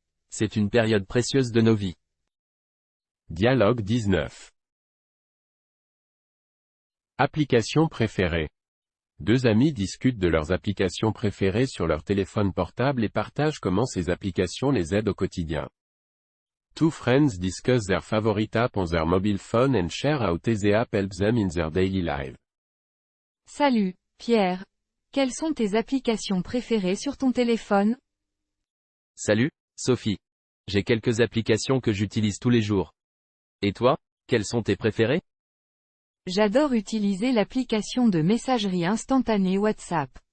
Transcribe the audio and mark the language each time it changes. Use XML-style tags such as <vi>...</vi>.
<fr>C'est une période précieuse de nos vies. Dialogue 19. Applications préférées. Deux amis discutent de leurs applications préférées sur leur téléphone portable et partagent comment ces applications les aident au quotidien.</fr> <en>Two friends discuss their favorite app on their mobile phone and share how the app helps them in their daily life.</en> <fr>Salut, Pierre. Quelles sont tes applications préférées sur ton téléphone? Salut, Sophie. J'ai quelques applications que j'utilise tous les jours. Et toi, quelles sont tes préférées? J'adore utiliser l'application de messagerie instantanée WhatsApp.</fr>